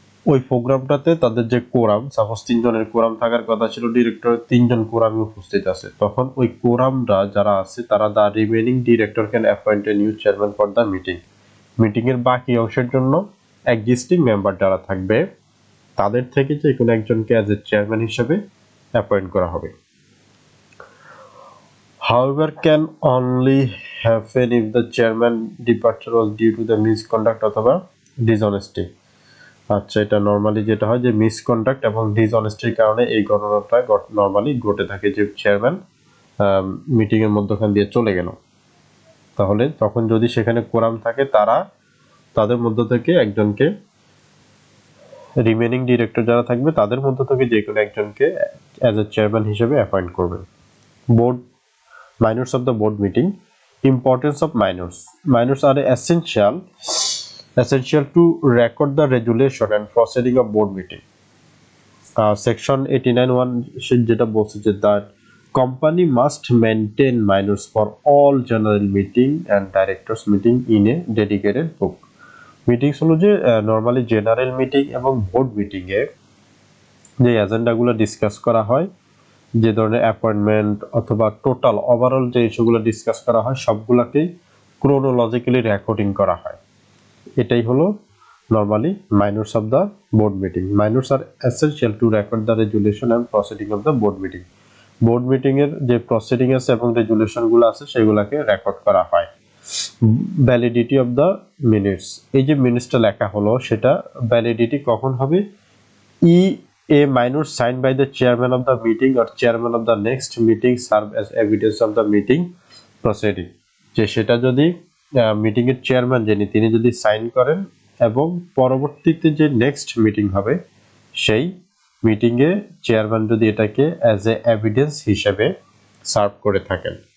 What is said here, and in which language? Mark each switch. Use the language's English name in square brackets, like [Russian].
[Bangla] ওই প্রোগ্রামটাতে তাদের যে কোরাম, সাপোজ 3 জনের কোরাম থাকার কথা ছিল, ডিরেক্টরের 3 জন কোরামই উপস্থিত আছে, তখন ওই কোরামরা যারা আছে তারা [English] The remaining director can appoint a new chairman for the meeting. [Bangla] মিটিংয়ের বাকি অংশের জন্য এক্সিস্টিং মেম্বার যারা থাকবে তাদের থেকে যে কোনো একজনকে অ্যাজ এ চেয়ারম্যান হিসেবে অ্যাপয়েন্ট করা হবে। [English] However, can only happen if the chairman departure was due to the misconduct অথবা dishonesty. [Bangla] আচ্ছা, এটা নরমালি যেটা হয় যে মিসকন্ডাক্ট এবং ডিসঅনেস্টির কারণে এই ঘটনাটা নরমালি ঘটে থাকে, যে চেয়ারম্যান মিটিং এর মধ্যখান দিয়ে চলে গেল, তাহলে তখন যদি সেখানে কোরাম থাকে তাদের মধ্য থেকে একজনকে, রিমেইনিং ডিরেক্টর যারা থাকবে তাদের মধ্য থেকে যে কোনো একজনকে অ্যাজ এ চেয়ারম্যান হিসেবে অ্যাপয়েন্ট করবে। [English] Board minutes of the board meeting. Importance of minutes are essential to record the resolution and proceeding of board meeting. Section 89(1) [Bangla] যেটা বলছে যে [English] That company must maintain minutes for all general meeting and directors meeting in a dedicated book. [Bangla] Meetings হলো যে normally general meeting এবং board মিটিংয়ে যে এজেন্ডাগুলো discuss করা হয়, যে ধরনের অ্যাপয়েন্টমেন্ট অথবা টোটাল ওভারঅল যে ইস্যুগুলো ডিসকাস করা হয় সবগুলোকেই ক্রোনোলজিক্যালি রেকর্ডিং করা হয়। এটাই হলো [English] normally minutes of the board meeting. Minutes are essential to record the resolution and proceeding of the board meeting. [Bangla] Board meeting এর যে প্রসিডিং আছে এবং রেজুলেশন গুলো আছে সেগুলোকে রেকর্ড করা হয়। [English] validity of the minutes, [Bangla] এই যে মিনিটসটা লেখা হলো সেটা ভ্যালিডিটি কখন হবে? [English] A minute signed by the chairman of the meeting or chairman of the next meeting serve as evidence of the meeting proceeding. [Bangla] যে সেটা যদি মিটিং এর চেয়ারম্যান যিনি তিনি যদি সাইন করেন এবং পরবর্তীতে যে নেক্সট মিটিং হবে সেই মিটিং এ চেয়ারম্যান যদি এটাকে অ্যাজ এ এভিডেন্স হিসেবে সার্ভ করে থাকেন।